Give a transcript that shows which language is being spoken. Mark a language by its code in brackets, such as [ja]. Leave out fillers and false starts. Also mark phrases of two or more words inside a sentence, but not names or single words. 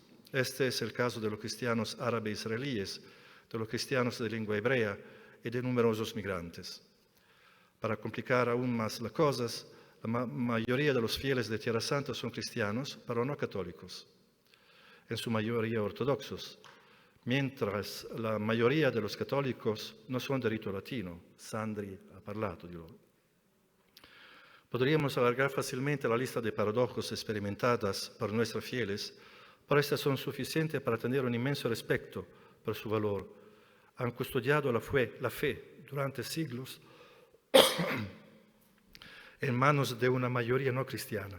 [es] Este es el caso de los cristianos árabes israelíes, de los cristianos de lengua hebrea y de numerosos migrantes. Para complicar aún más las cosas, la mayoría de los fieles de Tierra Santa son cristianos, pero no católicos, en su mayoría ortodoxos, mientras la mayoría de los católicos no son de rito latino. [it] Sandri ha parlato di loro. [es] Podríamos alargar fácilmente la lista de paradojas experimentadas por nuestros fieles, pero estas son suficientes para tener un inmenso respeto por su valor. han custodiado la fe durante siglos en manos de una mayoría no cristiana.